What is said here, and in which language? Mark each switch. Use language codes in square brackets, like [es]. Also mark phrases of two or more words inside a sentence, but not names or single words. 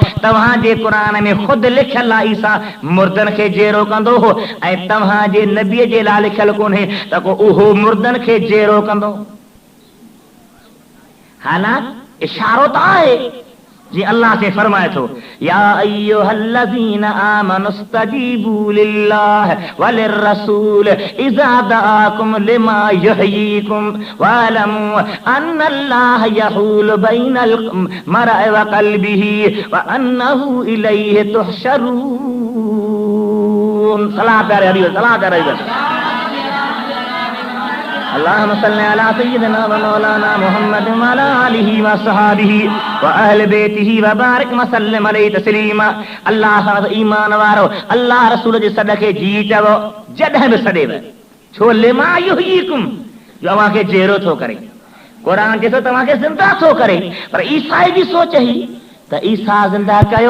[sd] तव्हांजे क़ुरान में ख़ुदि लिखियल आहे ईसा मुर्दनि खे जेरो कंदो हो, ऐं तव्हांजे नबीअ जे लाइ लिखियल कोन्हे त को उहो मुर्दनि खे जेरो कंदो। हालांकि इशारो त आहे जी अल्लाह से फरमाए थो [ar] يا أيها الذين آمنوا استجيبوا لله وللرسول إذا دعاكم لما يحييكم واعلموا أن الله يحول بين المرء وقلبه وأنه إليه تحشرون. [ur] सलाह प्यारे हबीब, सलाह प्यारे हबीब। [ar] اللهم صل على سيدنا ومولانا محمد وعلى آله وصحبه وأهل بيته وبارك وسلم عليه تسليما. [sd] अल्लाह ईमान वारो अल्लाह रसूल जे सदके जी चवो जॾहिं बि सॾेव। छो? [ar] لما يحييكم, [sd] जो अव्हांखे जेरो थो करे। क़ुरान चए थो तव्हांखे ज़िंदा थो करे, पर ईसा जी सोच ही त ईसा ज़िंदा कयो।